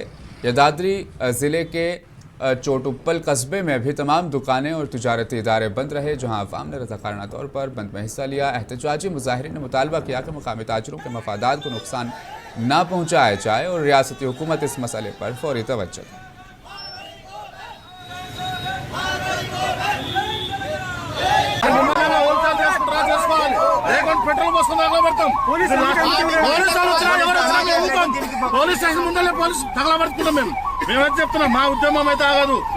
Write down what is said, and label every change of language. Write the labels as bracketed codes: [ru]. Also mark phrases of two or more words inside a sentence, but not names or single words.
[ur] یدادری ضلع کے چوٹوپل قصبے میں بھی تمام دکانیں اور تجارتی ادارے بند رہے، جہاں عوام نے رضاکارانہ طور پر بند میں حصہ لیا۔ احتجاجی مظاہرین نے مطالبہ کیا کہ مقامی تاجروں کے مفادات کو نقصان نہ پہنچایا جائے اور ریاستی حکومت اس مسئلے پر فوری توجہ دے۔ [en] police station [te] ముందరే పోలీస్ తగలబడుతున్నాం మేమైతే చెప్తున్నాం, మా ఉద్యమం అయితే ఆగదు.